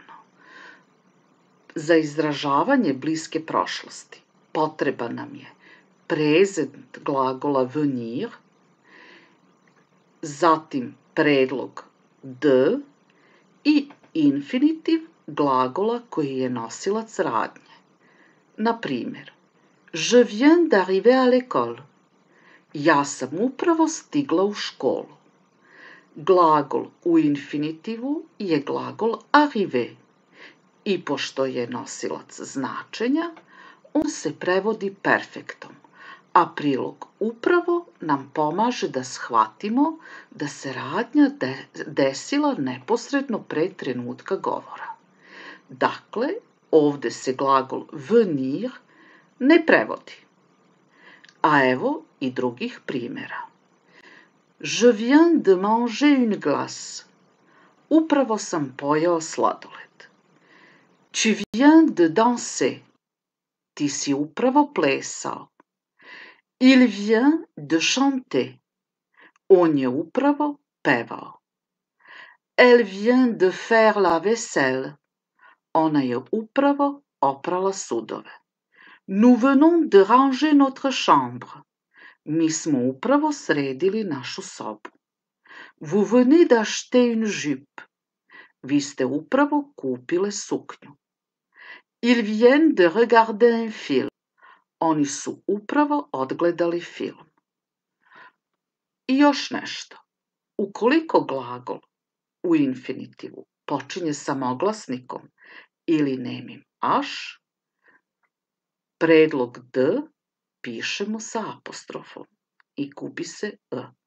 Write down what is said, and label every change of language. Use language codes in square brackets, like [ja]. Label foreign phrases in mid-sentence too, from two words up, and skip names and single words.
[sr] Za izražavanje bliske prošlosti potreban nam je prezent glagola venir, zatim predlog d i infinitiv glagola koji je nosilac radnje. Na primjer, [fr] je viens d'arriver à l'école. [sr] Ja sam upravo stigla u školu. Glagol u infinitivu je glagol arriver. I pošto je nosilac značenja, on se prevodi perfektom, a prilog upravo nam pomaže da shvatimo da se radnja desila neposredno pre trenutka govora. Dakle, ovde se glagol venir ne prevodi. A evo i drugih primjera. [fr] Je viens de manger une glace. [sr] Upravo sam pojeo sladoled. [fr] Tu viens de danser. [sr] Ti si upravo plesao. [fr] Il vient de chanter. [sr] On je upravo pevao. [fr] Elle vient de faire la vaisselle. [sr] Ona je upravo oprala sudove. [fr] Nous venons de ranger notre chambre. [sr] Mi smo upravo sredili našu sobu. [fr] Vous venez d'acheter une jupe. [sr] Vi ste upravo kupile suknju. [fr] Ils viennent de regarder un film. [sr] Oni su upravo odgledali film. I još nešto. Ukoliko glagol u infinitivu počinje samoglasnikom ili nemim aš, predlog d pišemo sa apostrofom i gubi se e.